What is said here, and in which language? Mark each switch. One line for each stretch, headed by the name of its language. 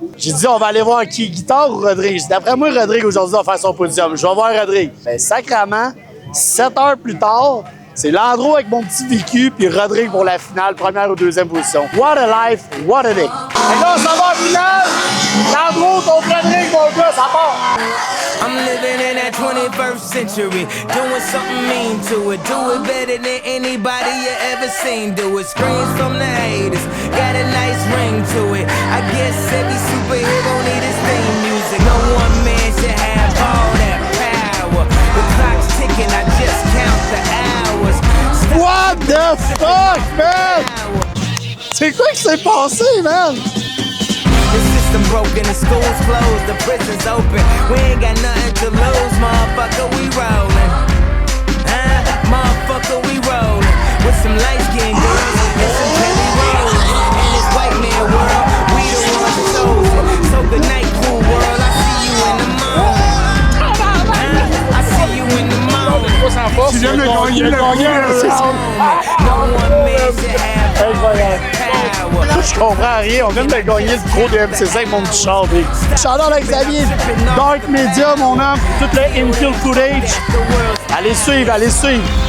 French: J'ai dit, on va aller voir qui, guitare ou Rodrigue? J'ai dit, d'après moi, Rodrigue, aujourd'hui, va faire son podium. Je vais voir Rodrigue. Ben, sacrément, 7 heures plus tard, c'est Landreau avec mon petit vécu, puis Rodrigue pour la finale, première ou deuxième position.
English: What a life, what a day.
French: Et là, on s'en va en finale. Landreau contre Rodrigue, mon gars, ça part.
English: I'm living in that 21st century, doing something mean to it. Do it better than anybody you ever seen. Do it. Screams from the haters, got a nice ring to it. I guess every superhero need his theme music. No one man should have all that power. The clock's ticking, I just count the hours. What the fuck, man?
French: C'est quoi qui s'est passé, man?
English: The system broken, the schools closed, the prisons open. We ain't got nothing to lose, motherfucker, we rollin'. Motherfucker, we rollin'. With some light-skinned girls and some Kelly Rowland. In this white man world, we the ones chosen. So good night, cool world, I see you in the morning. I see you in the morning.
French: Tu viens de gagner le gagnant,
English: No one man should have all that power.
French: Je comprends rien, on vient de gagner le pro de MC5 avec mon petit char. J'adore avec Xavier, Dark Media, mon homme, tout le infield footage. Allez suivre, allez suivre.